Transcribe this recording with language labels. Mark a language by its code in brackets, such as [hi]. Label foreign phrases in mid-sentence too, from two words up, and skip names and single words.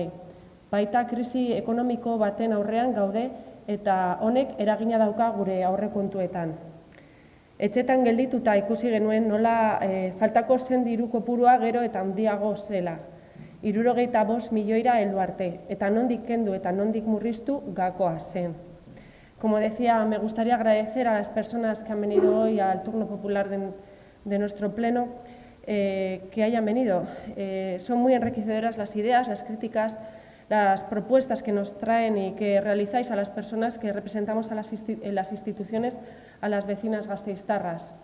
[eu] Baita krisi ekonomiko baten aurrean gaude eta honek eragina dauka gure aurrekontuetan. Etxetan geldituta ikusi genuen nola faltako zen diru kopurua gero eta handiago zela. 75 milioira heldu arte, eta nondik kendu eta nondik murriztu gakoa zen. [es] Como decía, me gustaría agradecer a las personas que han venido hoy al turno popular de nuestro pleno que hayan venido. Son muy enriquecedoras las ideas, las críticas, las propuestas que nos traen y que realizáis a las personas que representamos en las instituciones, a las vecinas gasteiztarras.